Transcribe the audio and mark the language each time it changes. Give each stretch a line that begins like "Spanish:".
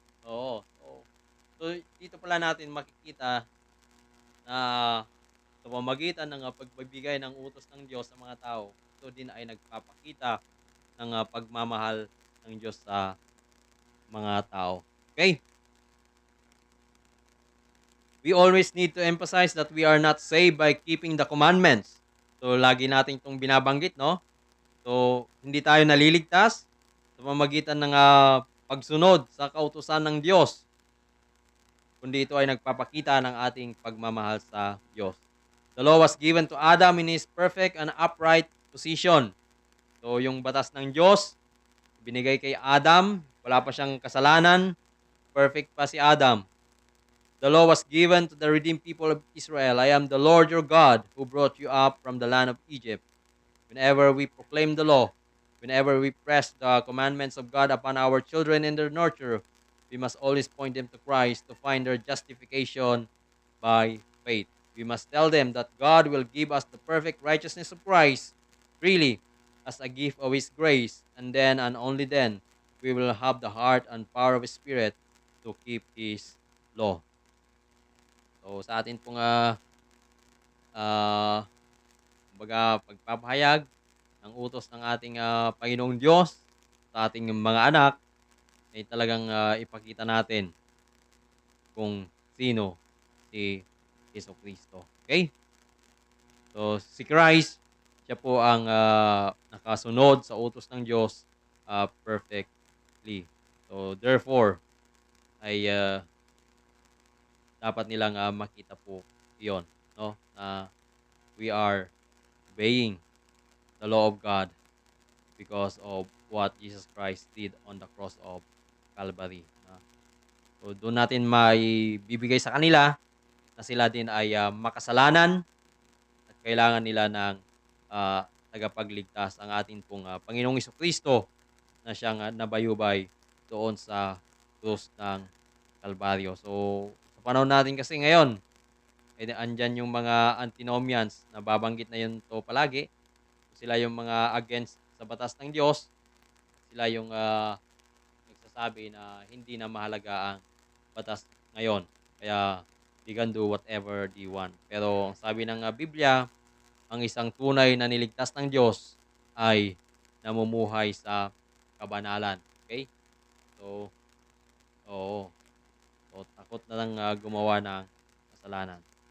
Filipino: Oo, so dito pala natin makikita na sa pamamagitan ng pagbibigay ng utos ng Diyos sa mga tao, ito din ay nagpapakita ng pagmamahal ng Diyos sa mga tao.
English: Okay? We always need to emphasize that we are not saved by keeping the commandments.
Filipino: So, lagi natin itong binabanggit, no? So, hindi tayo naliligtas sa pamamagitan ng pagsunod sa kautusan ng Diyos, kundi ito ay nagpapakita ng ating pagmamahal sa Diyos.
English: The law was given to Adam in his perfect and upright position.
Filipino: So, yung batas ng Diyos, binigay kay Adam, wala pa siyang kasalanan, perfect pa si Adam.
English: The law was given to the redeemed people of Israel. I am the Lord your God who brought you up from the land of Egypt. Whenever we proclaim the law, whenever we press the commandments of God upon our children in their nurture, we must always point them to Christ to find their justification by faith. We must tell them that God will give us the perfect righteousness of Christ freely as a gift of His grace, and then and only then we will have the heart and power of His Spirit to keep His law.
Filipino: So sa atin pong ah, kumbaga pagpapahayag ng utos ng ating Panginoong Diyos sa ating mga anak ay talagang ipakita natin kung sino si Jesucristo. Okay? So si Christ, siya po ang nakasunod sa utos ng Diyos perfectly.
English: So therefore
Filipino: ay dapat nilang makita po 'yon, no, na
English: we are obeying the law of God because of what Jesus Christ did on the cross of Calvary, na.
Filipino: So doon natin maibibigay sa kanila na sila din ay makasalanan at kailangan nila ng tagapagligtas, ang atin pong Panginoong Jesucristo na siyang nabayubay doon sa krus ng Kalbaryo. So sa panahon natin kasi ngayon, andiyan yung mga antinomians, nababanggit na yun 'to palagi. Sila yung mga against sa batas ng Diyos, sila yung nagsasabi na hindi na mahalaga ang batas ngayon.
English: Kaya they can do whatever they want.
Filipino: Pero ang sabi ng Biblia, ang isang tunay na niligtas ng Diyos ay namumuhay sa kabanalan. Okay? So, oo. So, takot na lang gumawa ng kasalanan.